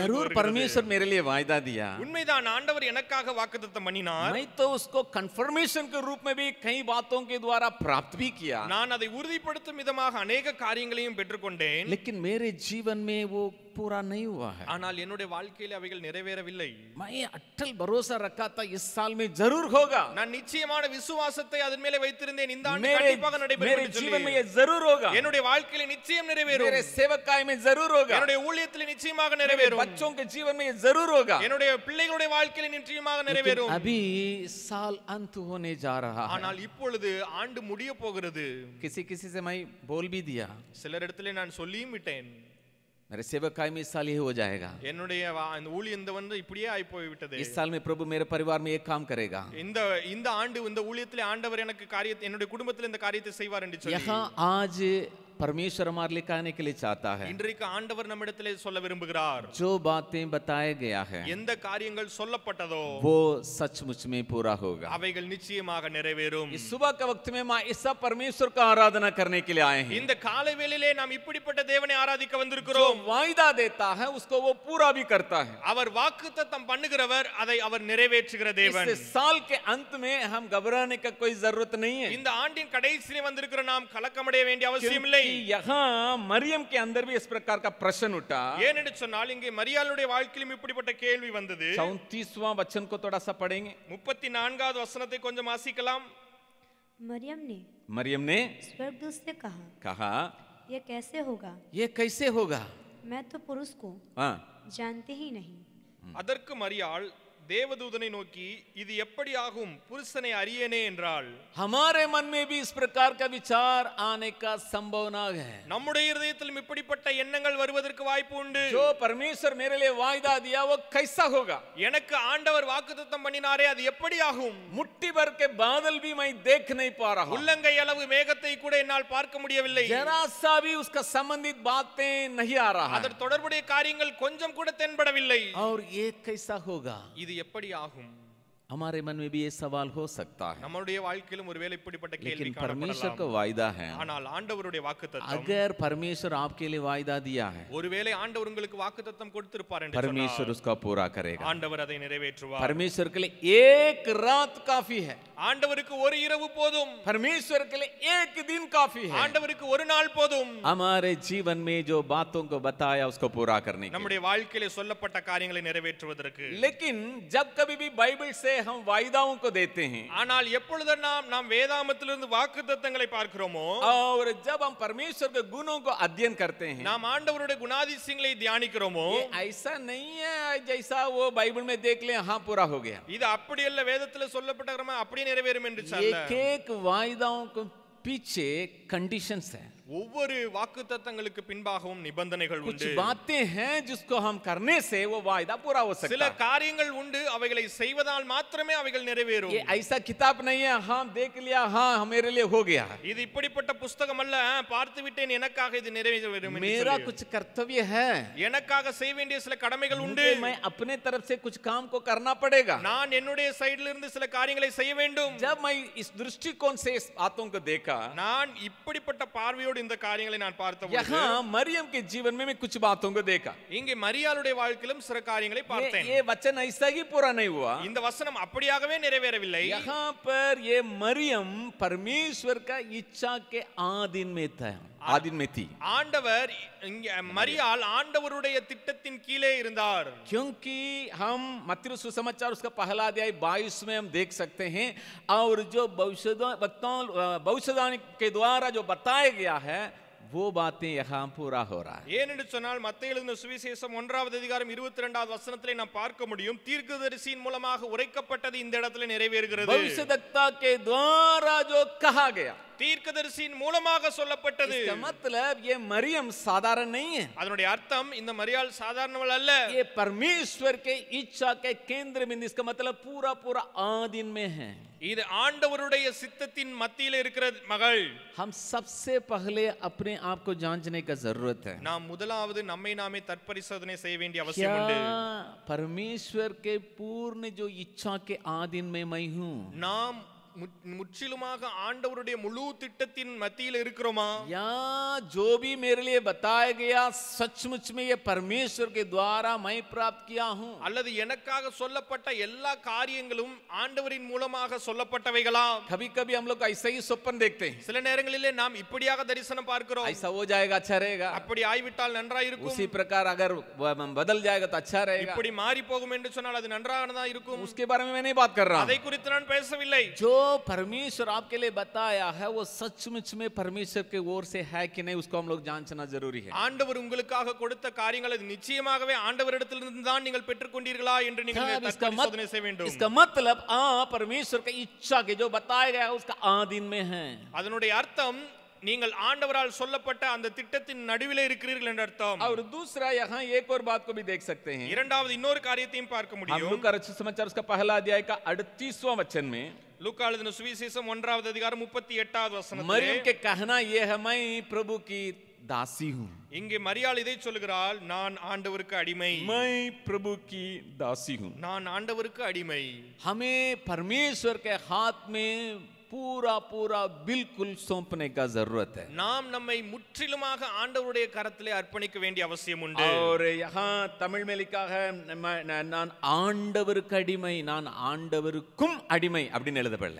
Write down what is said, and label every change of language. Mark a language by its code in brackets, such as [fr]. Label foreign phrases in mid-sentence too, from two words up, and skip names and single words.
[hi] जरूर [ta] வருகிறது. [hi] परमेश्वर मेरे लिए वायदा दिया, [ta] உண்மைதான் ஆண்டவர் எனக்காக வாக்குத்தத்தம் பண்ணினார், [hi] मैं तो उसको कंफर्मेशन के रूप में भी कई बातों के द्वारा प्राप्त भी किया, [ta] நான் அதை உறுதிப்படுத்தும் விதமாக अनेक காரியங்களையும் பெற்றுக்கொண்டேன். [hi] लेकिन मेरे जीवन में वो पूरा नहीं हुआ है. [ta] ஆனால் என்னுடைய வாழ்க்கையிலே அவைகள் நிறைவேறவில்லை. [hi] मैं अटल भरोसा रखा था इस साल में जरूर होगा, [ta] நான் நிச்சயமான விசுவாசத்தை அதன் மேலே வைத்திருந்தேன், இந்த ஆண்டு [hi] मेरे [ta] கண்டிப்பாக நடைபெறும் [hi] मेरे [ta] என்று [hi] जीवन में [ta] சொல்லி [hi] ये जरूर होगा, [ta] என்னுடைய வாழ்க்கையிலே நிச்சயம் நிறைவேறும், [hi] मेरे सेवकाई में जरूर होगा, [ta] என்னுடைய ஊழியத்திலே நிச்சயமாக [hi] मेरे [ta] நிறைவேறும், [hi] बच्चों के जीवन में ये जरूर होगा. [ta] என்னுடைய பிள்ளைகளுடைய வாழ்க்கையிலே நிச்சயமாக [hi] लेकिन [ta] நிறைவேறும். [hi] अभी साल अंत होने जा रहा है. [ta] ஆனால் இப்பொழுது ஆண்டு முடிய போகிறது. [hi] किसी किसी से मैं बोल भी दिया, [ta] சிலரிடத்திலே நான் சொல்லியும் விட்டேன், [hi] मेरे सेवकाई में इस साल ये हो जाएगा, [ta] என்னுடைய இந்த ஊழியம் இப்படியே ஆகி போய் விட்டது. [hi] इस साल में प्रभु मेरे परिवार में एक काम करेगा. [ta] இந்த ஆண்டு இந்த ஊழியத்திலே ஆண்டவர் எனக்கு காரியத்தை என்னுடைய குடும்பத்தில் இந்த காரியத்தை செய்வார் என்று சொல்லி [hi] यहाँ आज परमेश्वर हमारे लिए कहने के लिए चाहता है, [ta] இன்றைக்கு ஆண்டவர் நம்மிடத்திலே சொல்ல விரும்புகிறார், [hi] जो बातें बताया गया है [ta] எந்த காரியங்கள் சொல்லப்பட்டதோ [hi] वो सचमुच में पूरा होगा. [ta] அவைகள் நிச்சயமாக நிறைவேறும். [hi] इस सुबह के वक्त में मां इस परमेश्वर का आराधना करने के लिए आए हैं. [ta] இந்த காலை வேளையிலே நாம் இப்படிப்பட்ட தேவனை ஆராதிக்க [hi] जो [ta] வந்திருக்கிறோம். [hi] वायदा देता है उसको वो पूरा भी करता है. [ta] அவர் வாக்குத்தத்தம் பண்ணுகிறவர், அதை அவர் நிறைவேற்றுகிற தேவன். [hi] इस साल के अंत में हम घबराने का कोई जरूरत नहीं है, [ta] இந்த ஆண்டின் கடைசியிலே வந்திருக்கிற நாம் கலக்கமடைய வேண்டிய அவசியம் இல்லை. [hi] क्योंकि यहाँ मरियम के अंदर भी इस प्रकार का प्रश्न उठा. [ta] ஏனென்று சொன்னால் இங்கே மரியாளுடைய வாழ்க்கையிலும் இப்படிப்பட்ட கேள்வி வந்தது. [hi] 34वां वचन को थोड़ा सा पढ़ेंगे. [ta] 34வது வசனத்தை கொஞ்சம் வாசிக்கலாம். [hi] मरियम ने स्वर्गदूत से कहा, यह कैसे होगा, ये कैसे होगा, मैं तो पुरुष को हाँ, जानते ही नहीं. [ta] அதற்கு மரியாள் தேவதூதனை நோக்கி, இது எப்படி ஆகும், புருஷனை அறியேனே என்றாள். [hi] हमारे मन में भी इस प्रकार का विचार आने का संभावना है. [ta] நம்முடைய இதயத்திலும் இப்படிப்பட்ட எண்ணங்கள் வருவதற்கு வாய்ப்பு உண்டு. [hi] जो परमेश्वर मेरे लिए वायदा दिया वो कैसा होगा, [ta] எனக்கு ஆண்டவர் வாக்குத்தத்தம் பண்ணினாரே அது எப்படி ஆகும், [hi] मुट्ठी भर के बादल भी मैं देख नहीं पा रहा, [ta] உள்ளங்கை அளவு மேகத்தை கூட என்னால் பார்க்க முடியவில்லை, [hi] जरा सा भी उसका संबंधित बातें नहीं आ रहा है, [ta] அதற்கு தொடர்புடைய காரியங்கள் கொஞ்சம் கூட தென்படவில்லை. [hi] और ये कैसा होगा. [ta] இது எப்படி ஆகும்? [hi] हमारे मन में भी ये सवाल हो सकता है, [ta] நம்முடைய வாழ்க்கையிலும் ஒருவேளை இப்படிப்பட்ட கேள்வி [hi] लेकिन परमेश्वर का [ta] காணப்படலாம். [hi] वायदा है, [ta] ஆனால் ஆண்டவருடைய வாக்குத்தத்தம், [hi] अगर परमेश्वर आपके लिए वायदा दिया है, [ta] ஒருவேளை ஆண்டவர் உங்களுக்கு வாக்குத்தத்தம் கொடுத்திருப்பார் என்று [hi] परमेश्वर [ta] சொன்னால் [hi] उसका पूरा करेगा. [ta] ஆண்டவர் அதை நிறைவேற்றுவார். [hi] परमेश्वर के लिए एक रात काफी है, [ta] ஆண்டவருக்கு ஒரு இரவு போதும், [hi] परमेश्वर के लिए एक दिन काफी है, [ta] ஆண்டவருக்கு ஒரு நாள் போதும். [hi] हमारे जीवन में जो बातों को बताया उसको पूरा करने के लिए. [ta] நம்முடைய வாழ்க்கையிலே சொல்லப்பட்ட காரியங்களை நிறைவேற்றுவதற்கு. [hi] लेकिन जब कभी भी बाइबल से हम वायदाओं को देते हैं, [ta] ஆனால் எப்பொழுது நாம் வேதாமத்திலிருந்து வாக்குத்தத்தங்களை பார்க்கிறோமோ, [hi] और जब हम परमेश्वर के गुणों को अध्ययन करते हैं, [ta] நாம் ஆண்டவருடைய குணாதிசயங்களை தியானிக்கிறோமோ, [hi] ये ऐसा नहीं है जैसा वो बाइबल में देख ले हाँ पूरा हो गया. [ta] இது அப்படி அல்ல, வேதத்தில் சொல்லப்பட்ட அப்படி நிறைவேறும் என்று சொல்ல. [hi] एक एक वायदाओं को पीछे कंडीशंस है, [ta] ஒவ்வொரு வாக்குத்தத்தங்களுக்கு பின்பாகவும் நிபந்தனைகள் [hi] कुछ [ta] உண்டு. [hi] बातें हैं जिसको हम करने से वो वायदा पूरा हो [ta] சில [hi] सकता है. [ta] காரியங்கள் உண்டு, அவைகளை செய்வதால் மாத்திரமே அவைகள் நிறைவேறும். [hi] ये ऐसा किताब नहीं है हाँ देख लिया हाँ मेरे लिए हो गया. [ta] இது இப்படிப்பட்ட புஸ்தகம் அல்ல, பார்த்து விட்டேன் எனக்காக இது நிறைவேறும் என்று [hi] मेरा [ta] சொல்லி. [hi] कुछ कर्तव्य है, [ta] எனக்காக செய்ய வேண்டிய சில கடமைகள் உண்டு. [hi] मुझे मैं अपने तरफ से कुछ काम को करना पड़ेगा. [ta] நான் என்னுடைய சைடுல இருந்து சில காரியங்களை செய்ய வேண்டும். [hi] जब मैं इस दृष्टिकोण से इस बातों को देखा, [ta] நான் இப்படிப்பட்ட பார்வையோடு ஆவலோடு இந்த காரியங்களை நான் பார்த்தபோது [hi] यहाँ मरियम के जीवन में मैं कुछ बातों को देखा। [ta] இங்கே மரியாளுடைய வாழ்க்கையிலும் சில காரியங்களை பார்த்தேன். [hi] ये वचन ऐसा ही पूरा नहीं हुआ। [ta] இந்த வசனம் அப்படியாகவே நிறைவேறவில்லை. [hi] यहाँ पर ये मरियम परमेश्वर का इच्छा के आधीन में था, आधीन में थी। [ta] ஆண்டவர் இங்கே மரியாள் ஆண்டவருடைய திட்டத்தின் கீழே இருந்தார். [hi] क्योंकि हम मत्ती सुसमाचार उसका पहला अध्याय 22 में हम देख सकते हैं, और जो भविष्यवाणी के द्वारा जो बताया गया है वो बातें यहाँ पूरा हो रहा है. [ta] ஏனென்று சொன்னால் மத்தேயு எழுதின சுவிசேஷம் 1வது அதிகாரம் 22வது வசனத்திலே நாம் பார்க்க முடியும், தீர்க்கதரிசியின் மூலமாக உரைக்கப்பட்டது இந்த இடத்துல நிறைவேறுகிறது. [hi] भविष्यद्वक्ता के द्वारा जो कहा गया, [ta] தீர்க்கதரிசியின் மூலமாக சொல்லப்பட்டது. [hi] इसका मतलब ये मरियम साधारण नहीं है. [ta] அதனுடைய அர்த்தம் இந்த மரியாள் சாதாரணவள் அல்ல. [hi] ये परमेश्वर के इच्छा के केंद्र में, इसका मतलब पूरा पूरा आधीन में है. [ta] இது ஆண்டவருடைய சித்தத்தின் மத்தியில் இருக்கிற மகள். [hi] हम सबसे पहले अपने आप को जांचने का जरूरत है. [ta] நாம் முதலாவது நம்மை நாமே தற்பரிசோதனை செய்ய வேண்டிய அவசியம் உண்டு. [hi] परमेश्वर के पूर्ण जो इच्छा के आधीन में मैं हूँ, [ta] நாம் முற்றிலுமாக ஆண்டவருடைய முழு திட்டத்தின் மத்தியில் இருக்கிறோமா? [hi] या जो भी मेरे लिए बताया गया सचमुच में ये परमेश्वर के द्वारा मैं प्राप्त किया हूँ, [ta] அல்லது எனக்காக சொல்லப்பட்ட எல்லா காரியங்களும் ஆண்டவரின் மூலமாக சொல்லப்பட்டவைகளா? [hi] कभी कभी हम लोग ऐसा ही स्वप्न देखते हैं, [ta] சில நேரங்களிலே நாம் இப்படியாக தரிசனம் பார்க்கிறோம். [hi] ऐसा हो जाएगा अच्छा रहेगा, [ta] அப்படி ஆய்விட்டால் நன்றாக இருக்கும். [hi] उसी प्रकार अगर बदल जाएगा तो अच्छा रहेगा. [ta] இப்படி மாறி போகும் என்று சொன்னால் அது நன்றாக தான் இருக்கும். [hi] उसके बारे में मैं नहीं बात कर रहा [ta] அதை [hi] हूँ. [ta] குறித்து நான் பேசவில்லை. [hi] जो परमेश्वर आपके लिए बताया है वो सचमुच में परमेश्वर के ओर से है कि नहीं, उसको हम लोग जांचना जरूरी है. [ta] ஆண்டவர் உங்களுக்காக கொடுத்த காரியங்கள் அது நிச்சயமாகவே ஆண்டவரிடத்திலிருந்து தான் நீங்கள் பெற்றுக்கொண்டீர்களா என்று நீங்கள் பரிசோதனை செய்ய வேண்டும். [hi] इसका मतलब परमेश्वर की इच्छा के जो बताया गया है उसका आधीन में है. [ta] அதனுடைய அர்த்தம் நீங்கள் ஆண்டவரால் சொல்லப்பட்ட அந்த திட்டத்தின் நடுவிலே இருக்கிறீர்கள் என்ற அர்த்தம். [hi] और दूसरा यहाँ एक और बात को भी देख सकते हैं. [ta] இரண்டாவது இன்னொரு காரியத்தையும் பார்க்க [hi] हम [ta] முடியும். [hi] लूका रचित समाचार उसका पहला अध्याय का 38वां वचन में [ta] லூக்கா எழுதின சுவிசேஷம் 1வது அதிகாரம் 38வது வசனத்திலே [hi] मरियम के कहना ये है, मैं प्रभु की दासी हूँ. [ta] இங்கே மரியாள் இதை சொல்கிறாள், நான் ஆண்டவருக்கு அடிமை. [hi] मैं प्रभु की दासी हूँ. [ta] நான் ஆண்டவருக்கு அடிமை. [hi] हमें परमेश्वर के हाथ में पूरा पूरा बिल्कुल सौंपने का जरूरत है. [ta] நாம் நம்மை முற்றிலுமாக ஆண்டவருடைய கரத்திலே அர்ப்பணிக்க வேண்டிய அவசியம் உண்டு. [hi] और यहाँ तमिल में लिखा है, [ta] நான் ஆண்டவருக்கு அடிமை, நான் ஆண்டவருக்கும் அடிமை அப்படின்னு எழுதப்படல.